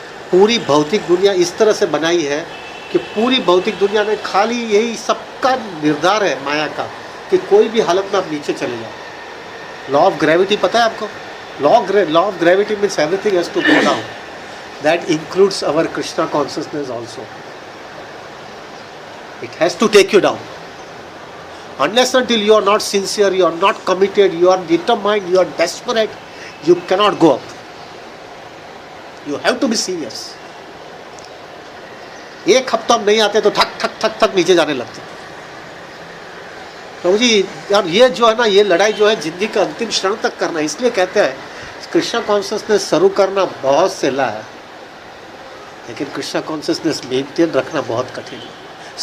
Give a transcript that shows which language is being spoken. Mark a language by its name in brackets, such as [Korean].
[Hindi] पूरी भौतिक दुनिया इस तरह से बनाई है कि पूरी भौतिक दुनिया में खाली यही सबका निर्धार है माया का कि कोई भी हालत में आप नीचे चले जाओ। [English] law of gravity [Hindi] पता है आपको? [English] Law of gravity means everything has to go down. That includes our Krishna consciousness also. It has to take you down. Unless until you are not sincere, you are not committed, you are determined, you are desperate, you cannot go up. You have to be serious. [Hindi] एक हफ्ता हम नहीं आते तो थक थक थक थक नीचे जाने लगते। प्रभु जी यार, ये जो है ना, ये लड़ाई जो है जिंदगी का अंतिम क्षण तक करना है। इसलिए कहते हैं कृष्णा कॉन्शियसनेस शुरू करना बहुत सहेला है, लेकिन कृष्णा कॉन्शियसनेस मेंटेन रखना बहुत कठिन है।